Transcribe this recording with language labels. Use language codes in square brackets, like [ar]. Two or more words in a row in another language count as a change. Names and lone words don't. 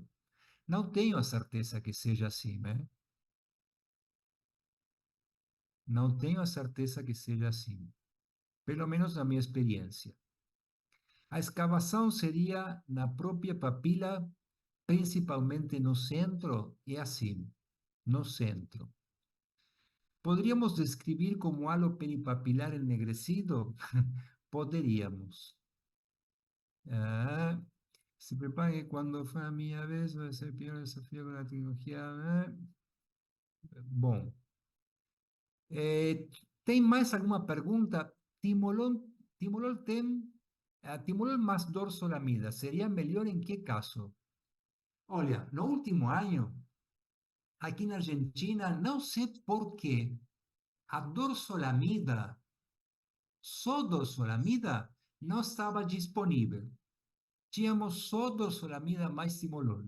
[pt] Não tenho a certeza que seja assim, né? Não tenho a certeza que seja assim. Pelo menos na minha experiência. A escavação seria na própria papila, principalmente no centro, é assim, no centro. [es] ¿Podríamos describir como halo peripapilar ennegrecido? [pt] Poderíamos. [es] Se prepare cuando fue a mi vez, va a ser el primer desafío con la tecnología. [pt] Bom. Tem mais alguma pergunta? Timolol tem... timolol más dorsolamida. ¿Sería melhor em que caso? Olha, no último ano, aqui na Argentina, não sei por quê, a dorsolamida, só dorsolamida, não estava disponível. Tínhamos só dorsolamida mais timolol.